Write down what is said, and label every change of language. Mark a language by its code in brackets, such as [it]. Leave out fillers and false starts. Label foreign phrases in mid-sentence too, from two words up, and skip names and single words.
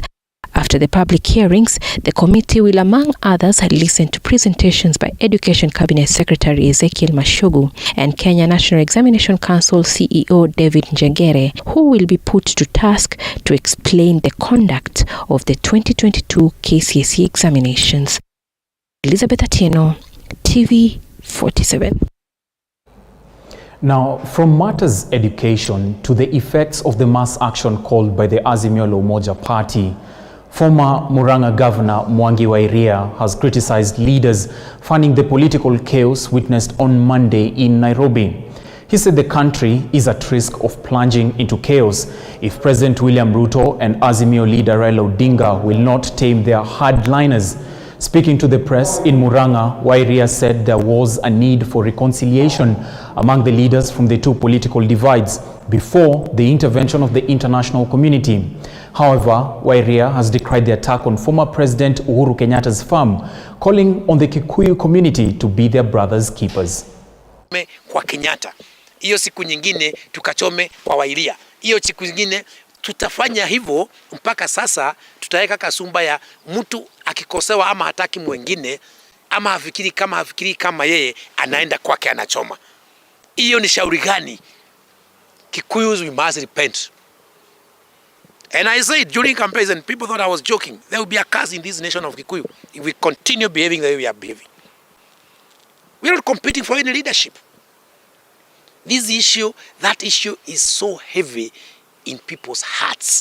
[en] After the public hearings, the committee will, among others, listen to presentations by Education Cabinet Secretary Ezekiel Mashogu and Kenya National Examination Council CEO David Njegere, who will be put to task to explain the conduct of the 2022 KCSE examinations. Elizabeth Atieno, TV 47. Now, from matters education to the effects of the mass action called by the Azimio la Umoja party, former Murang'a Governor Mwangi wa Iria has criticized leaders funding the political chaos witnessed on Monday in Nairobi. He said the country is at risk of plunging into chaos if President William Ruto and Azimio leader Raila Odinga will not tame their hardliners. Speaking to the press in Murang'a, wa Iria said there was a need for reconciliation among the leaders from the two political divides before the intervention of the international community. However, wa Iria has decried the attack on former President Uhuru Kenyatta's farm, calling on the Kikuyu community to be their brothers' keepers. [sw] Kwa Kenyatta, hiyo siku nyingine tukachome kwa wa Iria. Hiyo siku nyingine tutafanya hivyo mpaka sasa. Tutaweka kasumba ya mtu akikosewa ama hataki mwingine ama hafikiri kama yeye, anaenda kwake anachoma. Hiyo ni shauri gani? [en] Kikuyus, we must repent. And I said during campaigns, and people thought I was joking, there will be a curse in this nation of Kikuyu if we continue behaving the way we are behaving. We are not competing for any leadership. That issue is so heavy in people's hearts.